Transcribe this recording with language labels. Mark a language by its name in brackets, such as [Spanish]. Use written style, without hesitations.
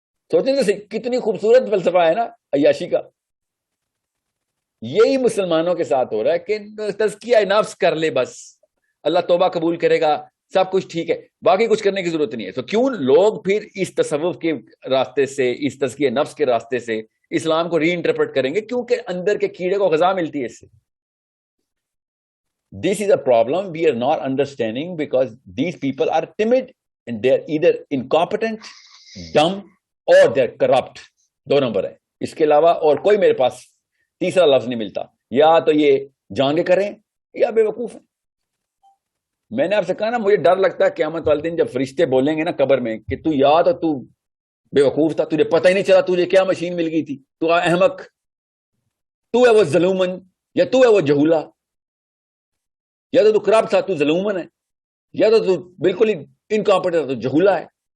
[Urdu] سوچیں تو کتنی خوبصورت فلسفہ ہے نا عیاشی کا. یہی مسلمانوں کے ساتھ ہو رہا ہے کہ تزکیہ نفس کر لے، بس اللہ توبہ قبول کرے گا، سب کچھ ٹھیک ہے، باقی کچھ کرنے کی ضرورت نہیں ہے. تو کیوں لوگ پھر اس تصوف کے راستے سے، اس تزکیہ نفس کے راستے سے اسلام کو ری انٹرپریٹ کریں گے؟ کیونکہ اندر کے کیڑے کو غذا ملتی ہے اس سے. [English] This is a problem we are not understanding because these people are timid and they are either incompetent, dumb or they are corrupt. [Urdu] 2 number ہے. اس کے علاوہ اور کوئی میرے پاس تیسرا لفظ نہیں ملتا. یا تو یہ جانگے کریں یا بے وقوف ہیں. میں نے آپ سے کہا نا، مجھے ڈر لگتا ہے قیامت والے دن جب فرشتے بولیں گے نا قبر میں کہ تو یا تو بے وقوف تھا، تجھے پتہ ہی نہیں چلا تجھے کیا مشین مل گئی تھی، تو احمق، تو ہے وہ ظلومن، یا تو ہے وہ جہولا، یا تو کرپٹ تھا تو ظلومن ہے، یا تو بالکل ہی انکمپیٹنٹ تھا تو جہولا ہے.